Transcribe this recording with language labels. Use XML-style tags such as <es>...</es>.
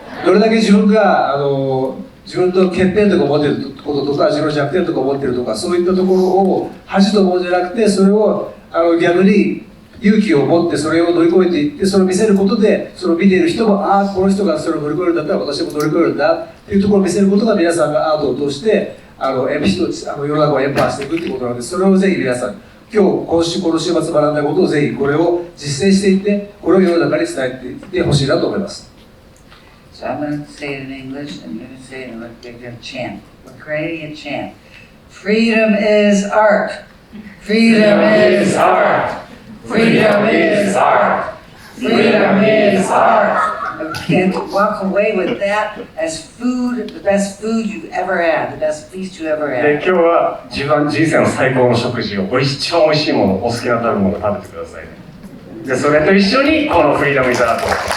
<ja>どれだけ自分が自分の欠点とか思っていることとか、自分の弱点とか思っているとか、そういったところを恥と思うんじゃなくて、それを逆に勇気を持ってそれを乗り越えていって、それを見せることで、それを見ている人も、ああ、この人がそれを乗り越えるんだったら私も乗り越えるんだっていうところを見せることが、皆さんがアートを通して世の中をエンパワーしていくっていうことなので、それをぜひ皆さん、この週末学んだことをぜひこれを実践していって、これを世の中に伝えていってほしいなと思います。</ja> <en>So I'm going to say it in English, and you're going to say it in English. We're going to chant. We're creating a chant. Freedom is art. Freedom is art. Freedom is art. Freedom is art. And walk away with that as food, the best food you've ever had, the best feast you ever</en> <ja>で、</ja> <en>had.</en> <ja>今日は人生の最高の食事を、一番美味しいもの、お好きな食べ物を食べてくださいね。で、それと一緒にこのフリーダムイズアートを。</ja>